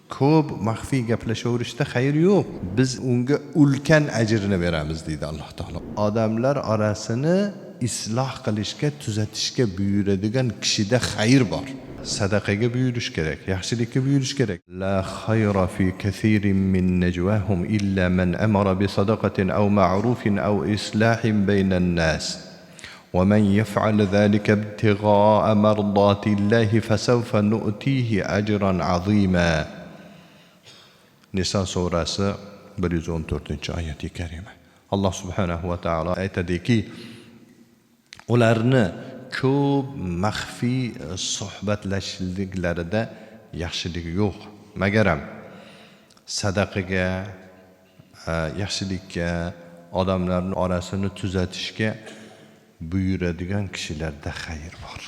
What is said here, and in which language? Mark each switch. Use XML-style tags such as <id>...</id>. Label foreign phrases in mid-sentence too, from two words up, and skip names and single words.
<uz>ko'p maxfiy gaplashaverishda xayr yo'q. Biz unga ulkan ajrni beramiz deydi Alloh taolo. Odamlar orasini isloh qilishga, tuzatishga buyuradigan kishida xayr bor. Sadaqaga buyurish kerak, yaxshilikka buyurish kerak.</uz> <ar>لا خير في كثير من نجواهم إلا من أمر بصدقة أو معروف أو إصلاح بين الناس. ومن يفعل ذلك ابتغاء مرضات الله فسوف نؤتيه أجرا عظيما.</ar> <uz>Nisa surasi 114-oyati karima.</uz> <ar>الله سبحانه وتعالى</ar> <uz>aytadiki, ularni ko'p maxfiy suhbatlashishliklarida yaxshilik yo'q, magaram sadaqaga, yaxshilikka, odamlarning orasini tuzatishga buyuradigan kishilarda xayr bor.</uz>